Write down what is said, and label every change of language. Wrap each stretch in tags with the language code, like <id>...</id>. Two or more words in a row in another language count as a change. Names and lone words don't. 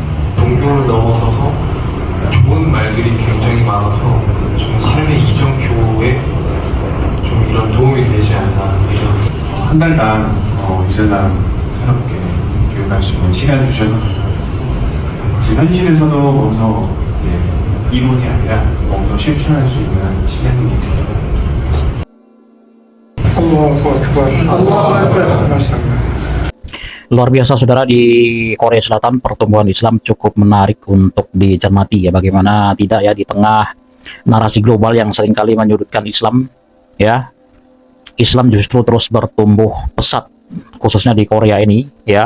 <ko>종교를 넘어서서 좋은 말들이 굉장히 많아서 좀 삶의 이정표에 좀 이런 도움이 되지 않나. 한 달간 이슬람 새롭게 교육할 수 있는 시간 주셔서 현실에서도 몸소 이론이 아니라 몸소 실천할 수 있는 시간이 되도록.</ko> <ar>الله أكبر الله أكبر ما شاء الله.</ar> <id>Luar biasa, saudara. Di Korea Selatan pertumbuhan Islam cukup menarik untuk dicermati ya. Bagaimana tidak ya, di tengah narasi global yang seringkali menyudutkan Islam ya, Islam justru terus bertumbuh pesat, khususnya di Korea ini ya.</id>